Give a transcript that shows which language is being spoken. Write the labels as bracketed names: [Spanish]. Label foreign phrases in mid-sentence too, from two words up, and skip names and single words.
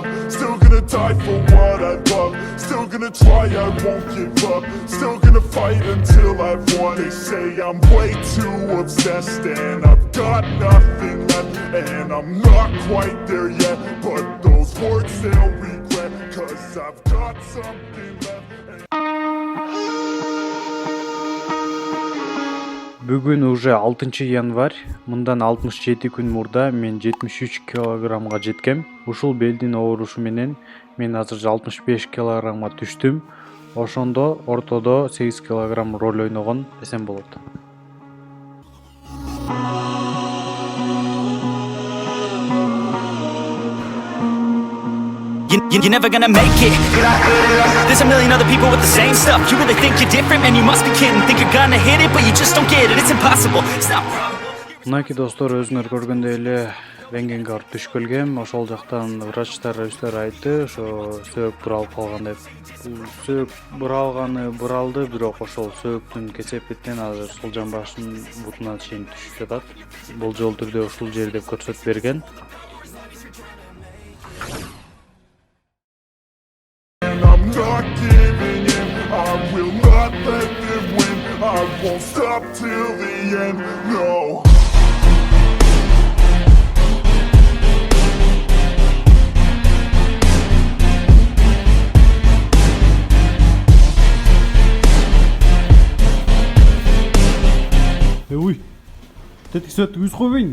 [English] Still gonna die for what I love. Still gonna try, I won't give up. Still gonna fight until I've won. They say I'm way too obsessed and I've got nothing left. And I'm not quite there yet, but those words they'll regret. Cause I've got something left. [Kyrgyz] Бүгүн уже 6 январь. Мындан 67 күн мурда мен 73 килограммга жеткем. Ушул белдин оорушу менен мен азыр 65 килограммга түштүм. Ошондо ортодо 8 килограмм роль ойногон десем болот. [English] You're never gonna make it. There's a million other people with the same stuff. You really think you're different, man? You must be kidding. Think you're gonna hit it, but you just don't get it. It's impossible. It's not probable. [Kyrgyz] Мынакей достор, өзүңөр көргөндөй эле рентгенге барып түшүп келгем. Ошол жактан врачтар айтты, ошо сөөк буралып калган деп. Бул сөөк буралды, бирок ошол сөөктүн кесепетинен азыр сол жамбаштын бутуна чейин түшүп жатат. Болжол түрдө ушул жер деп көрсөтүп берген. [English] I'm not giving in, I will not let them win. I won't stop till the end, no. Ой, тетик сөттүк үз койбойн.